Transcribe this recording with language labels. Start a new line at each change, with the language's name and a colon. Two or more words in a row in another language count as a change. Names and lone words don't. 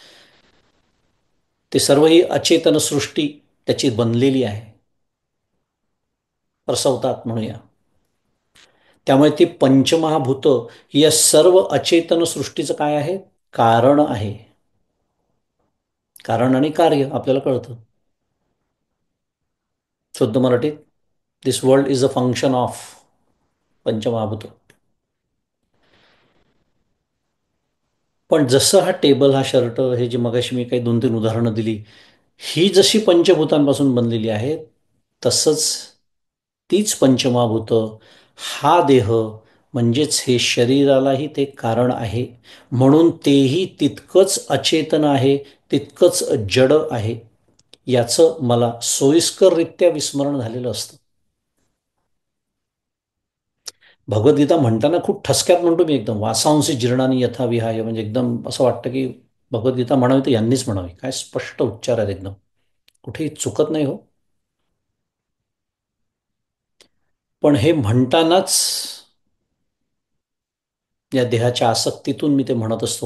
Marathi: ते सर्व ही अचेतन सृष्टी त्याची बनलेली आहे, प्रसवतात म्हणूया. त्यामुळे ती पंचमहाभूत ही या सर्व अचेतन सृष्टीचं काय आहे? कारण आहे. कारण आणि कार्य आपल्याला कळतं शुद्ध मराठीत.
English: This world is a function of पंचमहाभूत.
Marathi: पण जसं हा टेबल, हा शर्ट, हे जे मगाशी मी काही 2-3 उदाहरणं दिली, ही जशी पंचभूतांपासून बनलेली आहेत, तसंच तीच पंचमहाभूत, हा देह म्हणजेच हे शरीरालाही ते कारण आहे. म्हणून तेही तितकंच अचेतन आहे, तितकंच जड आहे. याचं मला सोयीस्कररित्या विस्मरण झालेलं असतं. भगवद्गीता म्हणताना खूप ठसक्यात म्हणतो मी, एकदम
Sanskrit: वासांसी जीर्णानी यथा विहाय,
Marathi: म्हणजे एकदम असं वाटतं की भगवद्गीता म्हणावी तर यांनीच म्हणावी. काय स्पष्ट उच्चार आहेत एकदम, कुठेही चुकत नाही हो. पण हे म्हणतानाच या देहाच्या आसक्तीतून मी ते म्हणत असतो.